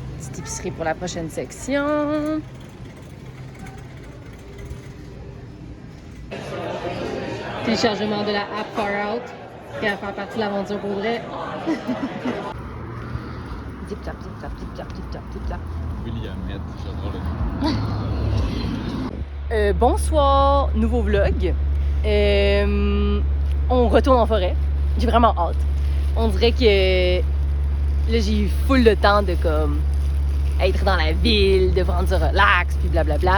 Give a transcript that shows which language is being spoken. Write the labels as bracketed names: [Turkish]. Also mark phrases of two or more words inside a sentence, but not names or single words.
[French] petite épicerie pour la prochaine section. Téléchargement de la app Far Out, qui va faire partie de l'aventure pour vrai. Zip tap, zip tap, zip tap, zip tap, zip tap. Williamette, j'adore le nom. Bonsoir, nouveau vlog. On retourne en forêt. J'ai vraiment hâte. On dirait que là, j'ai eu full de temps de comme être dans la ville, de prendre du relax, puis blablabla.